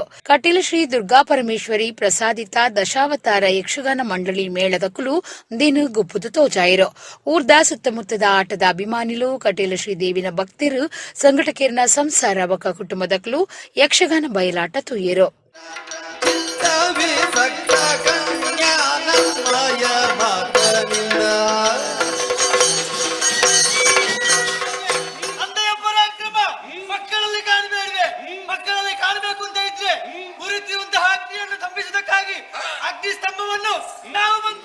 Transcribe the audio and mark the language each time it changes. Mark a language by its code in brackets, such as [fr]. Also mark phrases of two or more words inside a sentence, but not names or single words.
[tcy] ಕಟೀಲ ಶ್ರೀ ದುರ್ಗಾ ಪರಮೇಶ್ವರಿ ಪ್ರಸಾದಿತ ದಶಾವತಾರ ಯಕ್ಷಗಾನ ಮಂಡಳಿ ಮೇಳದಕ್ಕಲು ದಿನ ಗುಪ್ಪುದು ತೋಜಾಯಿರು. ಊರ್ದ ಸುತ್ತಮುತ್ತದ ಆಟದ ಅಭಿಮಾನಿಲು ಕಟೀಲ ಶ್ರೀ ದೇವಿನ ಭಕ್ತರು ಸಂಘಟಕೇರ್ನ ಸಂಸಾರ ಬಕ ಕುಟುಂಬದ ಯಕ್ಷಗಾನ ಬಯಲಾಟ ತುಯ್ಯರು. [kn] ಮಕ್ಕಳಲ್ಲಿ ಕಾಣಬೇಕು ಅಂತ ಇದ್ರೆ ಉರಿತಿರುವಂತಹ ಅಗ್ನಿಯನ್ನು ತಪ್ಪಿಸುವುದಕ್ಕಾಗಿ ಅಗ್ನಿ ಸ್ತಂಭವನ್ನು ನಾವು